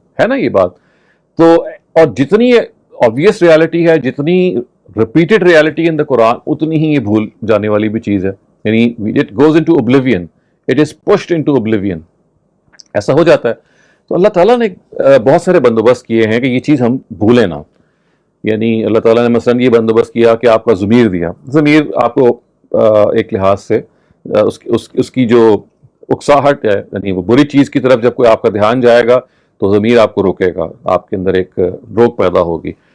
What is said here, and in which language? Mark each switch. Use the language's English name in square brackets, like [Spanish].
[Urdu] ہے نا یہ بات؟ تو اور جتنی obvious ریالٹی ہے، جتنی repeated ریالٹی in the قرآن، اتنی ہی یہ بھول جانے والی بھی چیز ہے. [English] یعنی it goes into oblivion, it is pushed into oblivion. [Urdu] ایسا ہو جاتا ہے. تو اللہ تعالیٰ نے بہت سارے بندوبست کیے ہیں کہ یہ چیز ہم بھولیں نہ. یعنی اللہ تعالیٰ نے مثلاً یہ بندوبست کیا کہ آپ کا ضمیر دیا. ضمیر آپ کو ایک لحاظ سے اس کی جو اکساہٹ ہے، یعنی وہ بری چیز کی طرف جب کوئی آپ کا دھیان جائے گا تو ضمیر آپ کو روکے گا، آپ کے اندر ایک روک پیدا ہوگی.